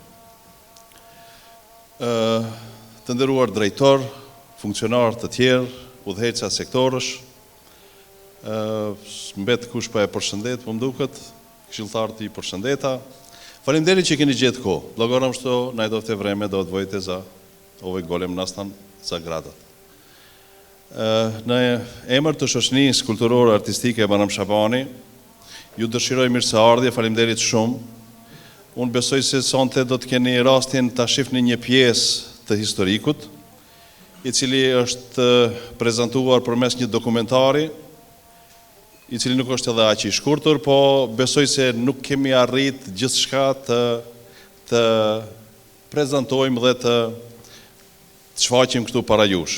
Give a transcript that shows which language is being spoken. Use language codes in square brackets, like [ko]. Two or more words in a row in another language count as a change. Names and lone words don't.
[sq] Të nderuar drejtor, funksionar të tjerë, udhëheqësa sektorësh, mbet kush pa e përshëndet, më mduket, këshilltarët i përshëndeta. Faleminderit që keni gjetë kohë. [mk] Благорам што најдовте време до одвоите за овај голем настан за градат. [sq] Në emër të shoqërisë kulturore artistike Bajram Shabani, ju dëshiroj mirëseardhje, faleminderit shumë. Unë besoj se sonte do të keni rastin ta shihni një pjesë të historikut, i cili është prezantuar përmes një dokumentari, i cili nuk është edhe aq i shkurtër, po besoj se nuk kemi arrit gjithçka të prezantojmë dhe të shfaqim këtu para jush.